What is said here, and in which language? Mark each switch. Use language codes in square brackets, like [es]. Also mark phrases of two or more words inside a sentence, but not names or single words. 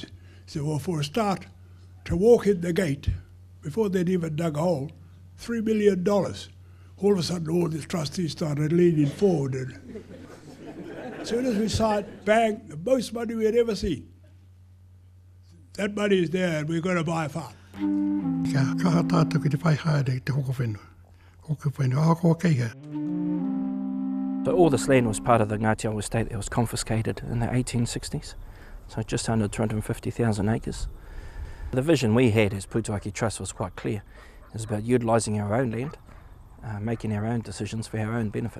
[en] He said, well, for a start, to walk in the gate, before they'd even dug a hole, $3 million. All of a sudden, all the trustees started leaning forward, and as soon as we signed, bang, the most money we had ever seen. That money is there and we're going to buy a farm. [mi] Kaha tātou ki te whai haere te hoko whenua. Hoko whenua, ako kei hea. [en] So all this land was part of the Ngāti Awa estate that was confiscated in the 1860s. So just under 250,000 acres. The vision we had as Putauaki Trust was quite clear. It was about utilising our own land, making our own decisions for our own benefit.